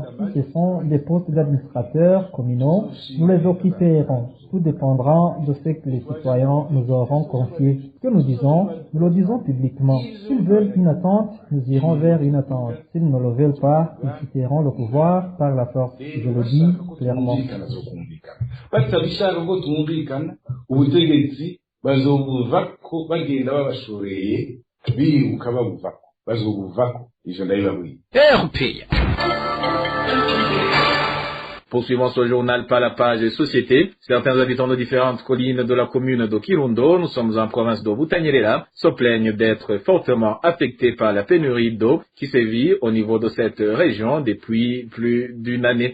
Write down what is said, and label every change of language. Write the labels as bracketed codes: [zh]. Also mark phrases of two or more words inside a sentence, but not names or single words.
[fr] Si ce sont des postes d'administrateurs communaux, nous les occuperons. Tout dépendra de ce que les citoyens nous auront confié. Ce que nous disons, nous le disons publiquement. S'ils veulent une attente, nous irons vers une attente. S'ils ne le veulent pas, ils quitteront le pouvoir par la force. Je le dis clairement. [rn] batabishaka ko tumvikana ubutegetsi bazobuvako bagenda babashoreye biruka babuvako bazobuvako ivyo ndabibabwiye. [fr] Poursuivons ce journal par la page Société. Certains habitants de différentes collines de la commune de Kirundo, nous sommes en province de Butanyerera, se plaignent d'être fortement affectés par la pénurie d'eau qui sévit au niveau de cette région depuis plus d'une année.